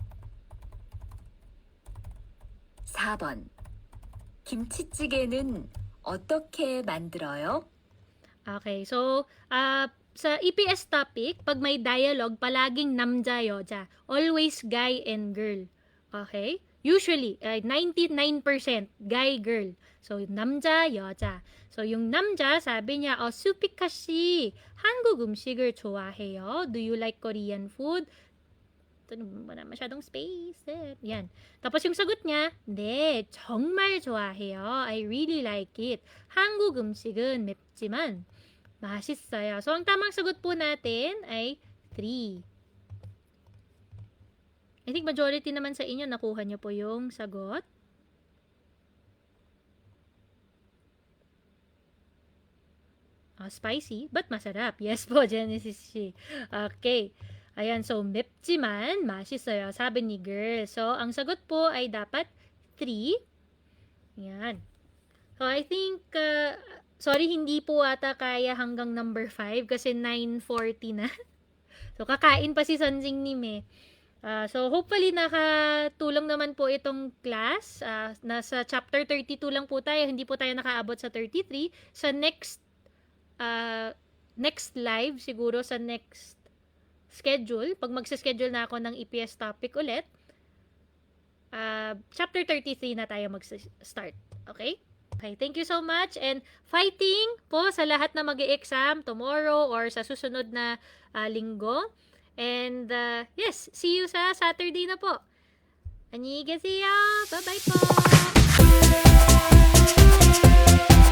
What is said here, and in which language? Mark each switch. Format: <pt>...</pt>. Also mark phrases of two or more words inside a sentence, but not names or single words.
<ko>4번. 김치찌개는 어떻게 만들어요?</ko> <tl>Okay. So, sa EPS topic, pag may dialogue, palaging</tl> <ko>남자, 여자.</ko> <en>Always guy and girl. Okay? Usually, 99% guy, girl. So,</en> <ko>남자, 여자.</ko> <tl>So, yung 남자, sabi niya,</tl> <ko>수피카 씨, 한국 음식을 좋아해요?</ko> <en>Do you like Korean food?</en> <tl>Wala masyadong space. Yan. Tapos yung sagot niya,</tl> <ko>네, 정말 좋아해요.</ko> <en>I really like it.</en> <ko>한국 음식은 맵지만 맛있어요.</ko> <tl>So, ang tamang sagot po natin ay 3.</tl> <en>I think</en> <tl>majority naman sa inyo nakuha nyo po yung sagot.</tl> <en>Spicy, but masarap.</en> <tl>Yes po, Genesis Shi. Okay. Ayan, so</tl> <ko>맵지만 맛있어요.</ko> <tl>Sabi ni girl. So, ang sagot po ay dapat 3. Ayan.</tl> <en>So, I think, sorry,</en> <tl>hindi po ata kaya hanggang number 5 kasi 9:40 na. So, kakain pa si Sanjing ni Me. So, hopefully, nakatulong naman po itong class. Nasa chapter 32 lang po tayo. Hindi po tayo nakaabot sa 33. Sa next live, siguro sa next schedule, pag magsa-schedule na ako ng EPS topic ulit, chapter 33 na tayo mag-start.</tl> <en>Okay? Okay, thank you so much and fighting</en> <tl>po sa lahat na mag-e-exam</tl> <en>tomorrow or</en> <tl>sa susunod na linggo.</tl> <en>And yes, see you</en> <tl>sa Saturday na po. Annyeonghaseyo! Bye-bye po!</tl>